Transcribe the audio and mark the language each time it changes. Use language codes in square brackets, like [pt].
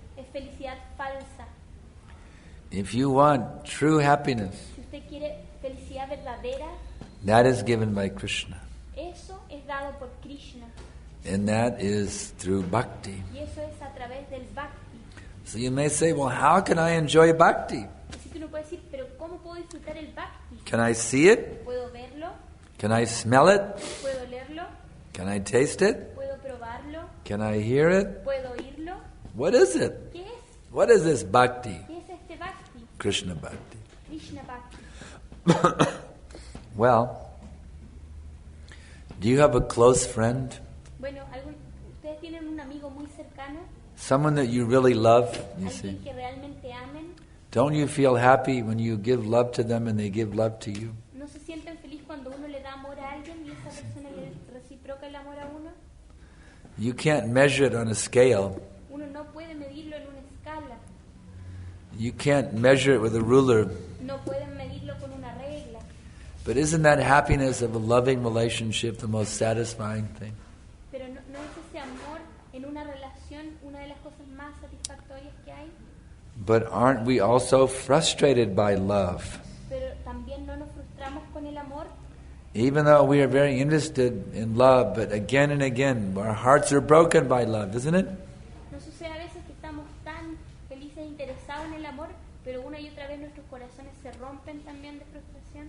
[es] es felicidad falsa. [en] If you want true happiness, [es] Si usted quiere felicidad verdadera, [en] that is given by Krishna. [es] eso es dado por Krishna [en] And that is through bhakti. [es] y eso es a través del bhakti. [en] So you may say, well, how can I enjoy bhakti? [es] Así que uno puede decir, pero ¿cómo puedo disfrutar el bhakti? [en] Can I see it? [es] ¿Puedo verlo? [en] Can I smell it? [es] ¿Puedo leerlo? [en] Can I taste it? [es] ¿Puedo probarlo? [en] Can I hear it? [es] ¿Puedo oírlo? [en] What is it? [es] ¿Qué es? [en] What is this bhakti? [es] ¿Qué es este bhakti? [en] Krishna bhakti. [es] Krishna bhakti. [en] Well, do you have a close friend? [es] Bueno, ¿ustedes tienen un amigo muy cercano? [en] Someone that you really love, you see? [es] ¿Alguien que realmente amen? [en] Don't you feel happy when you give love to them and they give love to you? [es] ¿No se sienten feliz cuando uno le da amor a alguien y esa persona le reciproca el amor a uno? [en] You can't measure it on a scale. [es] Uno no puede medirlo en una escala. [en] You can't measure it with a ruler. [es] No pueden medirlo con una regla. [en] But isn't that happiness of a loving relationship the most satisfying thing? [es] Pero no es ese amor en una relación una de las cosas más satisfactorias que hay. [en] But aren't we also frustrated by love? [es] Pero también no nos frustramos con el amor. [en] Even though we are very interested in love, but again and again, our hearts are broken by love, isn't it? [es] ¿No sucede a veces que estamos tan felices e interesados en el amor, pero una y otra vez nuestros corazones se rompen también de frustración?